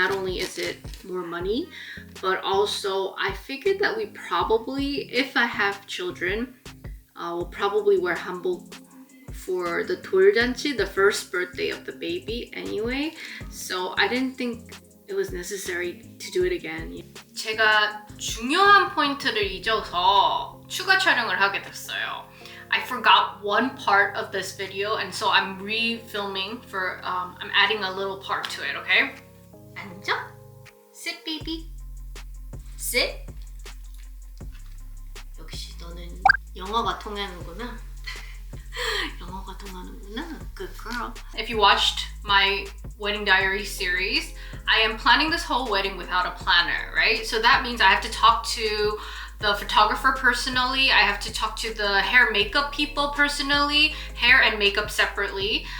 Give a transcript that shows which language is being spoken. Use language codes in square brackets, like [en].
[en] Not only is it more money, but also I figured that we probably, if I have children, will probably wear hanbok for the 돌잔치, the first birthday of the baby anyway. So I didn't think it was necessary to do it again. [ko] 제가 중요한 포인트를 잊어서 추가 촬영을 하게 됐어요. [en] I forgot one part of this video, and so I'm refilming for, I'm adding a little part to it, okay? [ko] 앉아. [en] Sit, baby. Sit. [ko] 역시 너는 영어가 통하는구나. 영어가 통하는구나. [en] Good girl. If you watched my Wedding Diaries series, I am planning this whole wedding without a planner, right? So that means I have to talk to the photographer personally, I have to talk to the hair makeup people personally, hair and makeup separately.